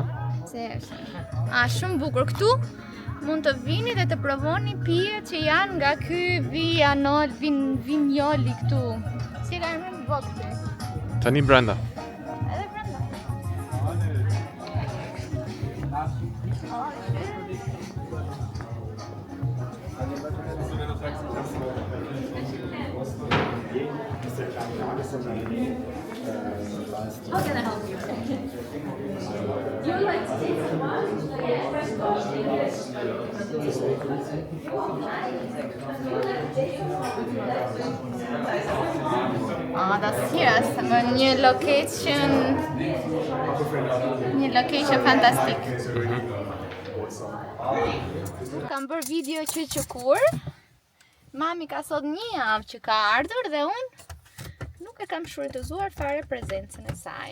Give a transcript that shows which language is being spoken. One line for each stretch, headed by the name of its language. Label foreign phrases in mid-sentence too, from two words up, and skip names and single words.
German: Sehr schön.
Albanian: Shumë bukur. Këtu mund të vini dhe të provoni pije që janë nga ky vinjoli këtu. Si ka emrin Vokti. Tani Brenda. Edhe brenda.
English: How can I help you? You like to take some
German: das hier ist
Albanian: një location fantastik. Kam bërë video që kur mami ka sot një javë që ka ardhur dhe unë nuk e kam shfrytëzuar fare prezencën e saj.